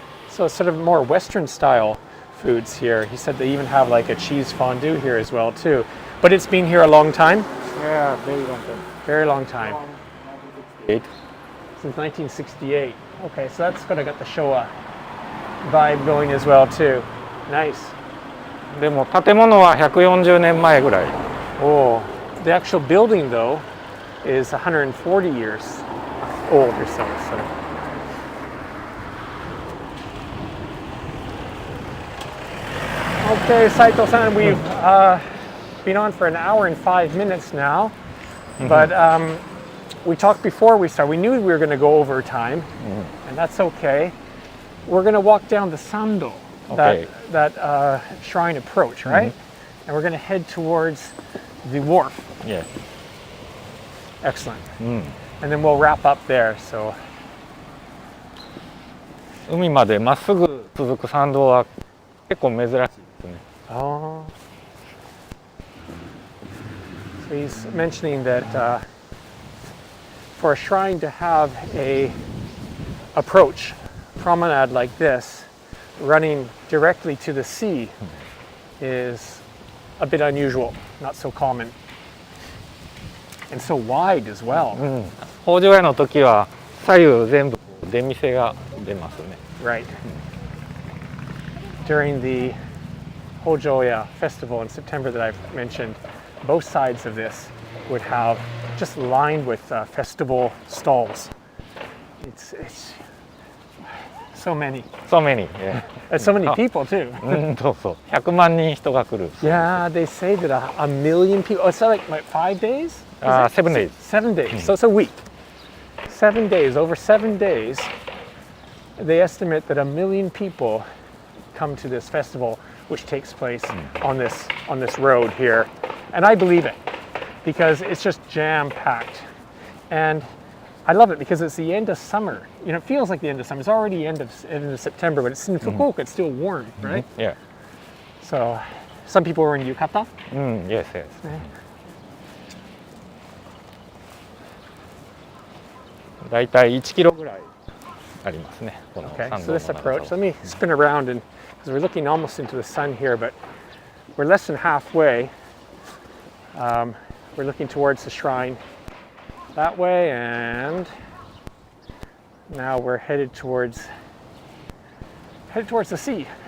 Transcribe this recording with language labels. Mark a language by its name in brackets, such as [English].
[English] So it's sort of more Western style foods here. He said they even have like a cheese fondue here as well too. But it's been here a long time? Yeah, very long time. Very long time. 8? Since 1968. Okay, so that's kind of got the Showa vibe going as well too. Nice. [Japanese] でも建物は140年前ぐらい。 [English] Oh, the actual building though is 140 years old or so. Okay, Saito-san, we've been on for an hour and 5 minutes now, but we talked before we started. We knew we were going to go over time, and that's okay. We're going to walk down the Sando, that shrine approach, right? And we're going to head towards the wharf. Yeah. Excellent. And then we'll wrap up there. So. [Japanese] 海までまっすぐ続く参道は結構珍しいですね。 [English] Oh. So he's mentioning that for a shrine to have a approach promenade like this, running directly to the sea, is a bit unusual, not so common, and so wide as well. [Japanese] 北条屋の時は左右全部出店が出ますね。 [English] Right. During the Hojoya festival in September that I've mentioned, both sides of this would have just lined with festival stalls. It's so many. So many, yeah. And so many people too. [Japanese] そうそう。100万人人が来る。 [English] Yeah, they say that a million people. Oh, it's like 5 days? 7 days. 7 days. So it's a week. 7 days. Over 7 days, they estimate that 1 million people come to this festival, which takes place on this road here, and I believe it because it's just jam-packed, and I love it because it's the end of summer. You know, it feels like the end of summer. It's already end of September, but it's in Fukuoka. It's still warm, right? Yeah. So, some people are in yukata. Yes, yes. Yeah. [Japanese] だいたい1キロぐらいありますね。この [English] Okay, [Japanese] 参 [English] so [Japanese] 道の [English] this [Japanese] 長さは [English] approach. Let me spin around, and because we're looking almost into the sun here, but we're less than halfway. We're looking towards the shrine that way, and now we're headed towards the sea.